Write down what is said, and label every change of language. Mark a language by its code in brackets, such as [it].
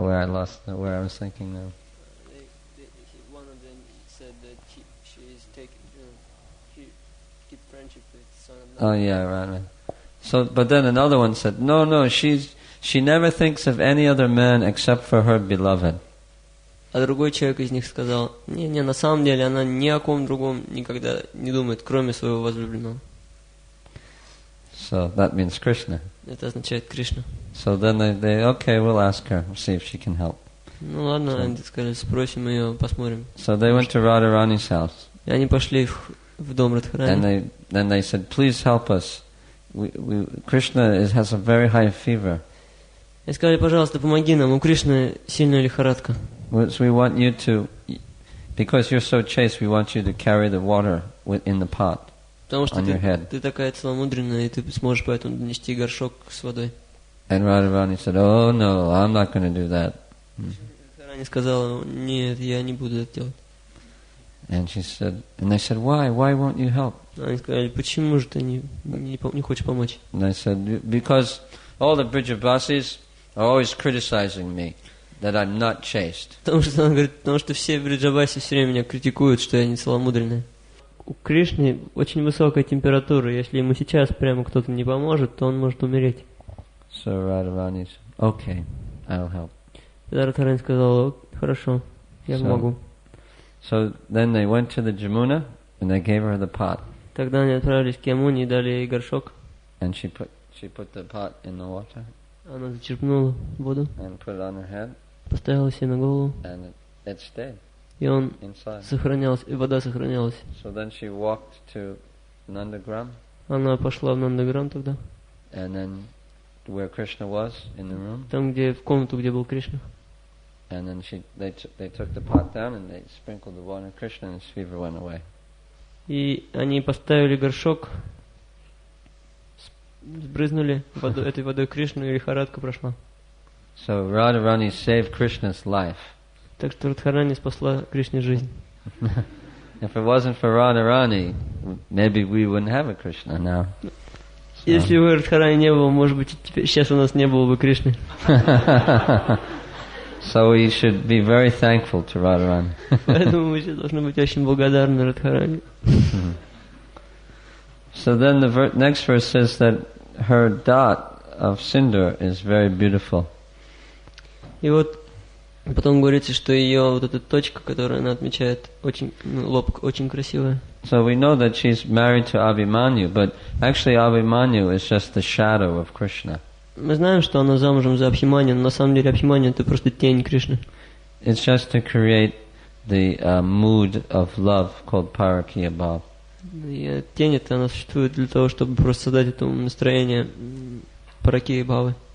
[en] Where I was thinking now. One of them said that she is taking, keep friendship with son of Nanda. Oh yeah, right. So, but then another one said, no, she never thinks of any other man except for her beloved. [ru] А другой человек из них сказал, не, на самом деле она ни о ком другом никогда не думает, кроме своего возлюбленного. [en] So that means Krishna. [ru] Это означает Кришна. [en] So then they okay, we'll ask her, we'll see if she can help. [ru] Ну ладно, они сказали, спросим ее, посмотрим. [en] So they went to Radharani's house. [ru] И они пошли в дом Радхарани. [en] And then they said, please help us. Krishna has a very high fever. [ru] И сказали, пожалуйста, помоги нам, у Кришны сильная лихорадка. [en] So we want you to, because you're so chaste, we want you to carry the water in the pot [ru] Потому что [en] on your head. [ru] Ты такая целомудренная, и ты сможешь поэтому донести горшок с водой. [en] And Radharani said, oh no, I'm not going to do that. [ru] Радхарани сказала, нет, я не буду это делать. [en] And they said, why? Why won't you help? [ru] Они сказали, почему же ты не хочешь помочь? [en] And I said, because all the Brijabasis are always criticizing me that I'm not chaste. [ru] Потому что все бриджабаси все время меня критикуют, что я не целомудренный. У Кришны очень высокая температура. Если ему сейчас прямо кто-то не поможет, то он может умереть. [en] So Radharani said, okay, I'll help. [ru] Тогда Радхарани сказал, хорошо, я помогу. [en] So then they went to the Jamuna and they gave her the pot. [ru] Тогда они отправились к Ямуне и дали ей горшок. [en] And she put the pot in the water. [ru] Она зачерпнула воду. [en] And put it on her head. [ru] Поставила себе на голову. [en] And it stayed. [ru] И он [en] inside. [ru] Сохранялся, и вода сохранялась. [en] So then she walked to Nandagram. [ru] Она пошла в Нандаграм тогда. [en] And then where Krishna was in the room. [ru] Там, в комнату, где был Кришна. [en] And then they took the pot down and they sprinkled the water on Krishna and his fever went away. [ru] И они поставили горшок, сбрызнули этой водой Кришну, и лихорадка прошла. [en] So Radharani saved Krishna's life. [ru] Так что Радхарани спасла Кришне жизнь. [en] If it wasn't for Radharani, maybe we wouldn't have a Krishna now. [ru] Если бы Радхарани не было, может быть, сейчас у нас не было бы Кришны. [en] So we should be very thankful to Radharani. [ru] Поэтому мы сейчас должны быть очень благодарны Радхарани. [en] So then the next verse says that her dot of sindoor is very beautiful. [ru] И вот потом говорится, что ее вот эта точка, которую она отмечает, лоб очень красивая. [en] So we know that she's married to Abhimanyu, but actually Abhimanyu is just the shadow of Krishna. [ru] Мы знаем, что она замужем за Абхиманью, но на самом деле Абхиманью это просто тень Кришны. [en] It's just to create the mood of love called Parakiya Bhav. [ru] И тень это она существует для того, чтобы просто создать это настроение Паракии Бхавы.